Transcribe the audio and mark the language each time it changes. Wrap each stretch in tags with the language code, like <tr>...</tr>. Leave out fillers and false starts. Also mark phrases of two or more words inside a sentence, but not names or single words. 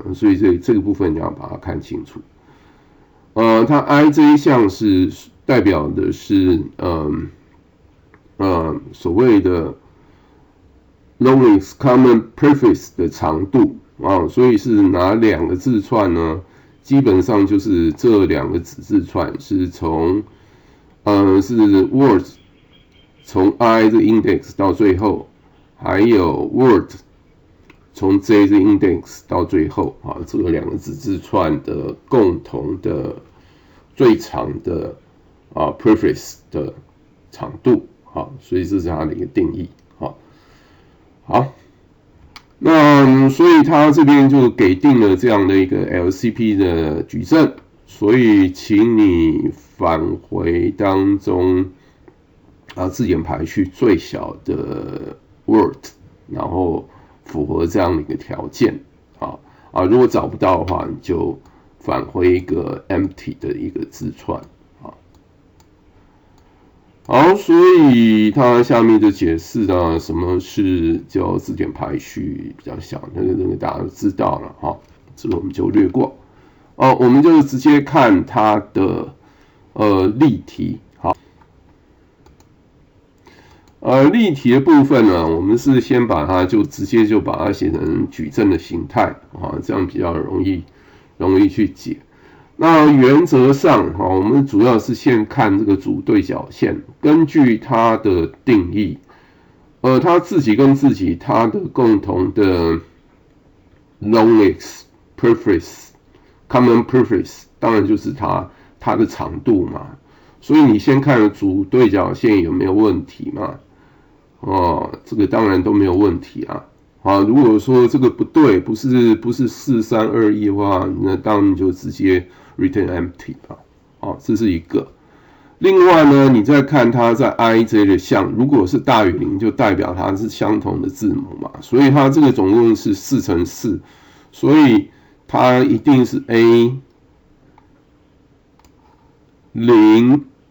<zh>所以這個部分你要把它看清楚。它 IJ 項是代表的是所謂的</zh> <en>longest common prefix</en> <zh>的長度啊，所以是哪两個字串呢？基本上就是這兩個子字串是從是 word 從 I 這 index 到最後。還有 word 從 J 的 index 到最後啊，這個兩個子字串的共同的最長的prefix 的長度，好，所以這是它的一個定義，好，那所以它這邊就給定了這樣的一個 LCP 的矩陣，所以請你返回當中字節排序最小的 word，然後符合這樣的一個條件如果找不到的話，你就返回一個 empty 的一個字串好，所以它下面就解釋了什麼是叫字節排序比較小，那個大家都知道了這個我們就略過我們就直接看它的例題。例題的部分呢，我們是先把它直接把它寫成矩陣的形態這樣比較容易去解。那原則上我們主要是先看這個主對角線，根據它的定義，它自己跟自己它的共同的</zh> <en>longest prefix common prefix，</en> <zh>当然就是它的長度嘛。所以你先看主对角線有沒有問題嘛？這個當然都沒有問題如果說這個不對，不是4321的話，那當然就直接</zh> <en>return empty</en> <zh>這是一個。另外呢，你再看它在 IJ 的項，如果是大於0，就代表它是相同的字母嘛，所以它這個總共是4乘4，所以它一定是 A0。</zh>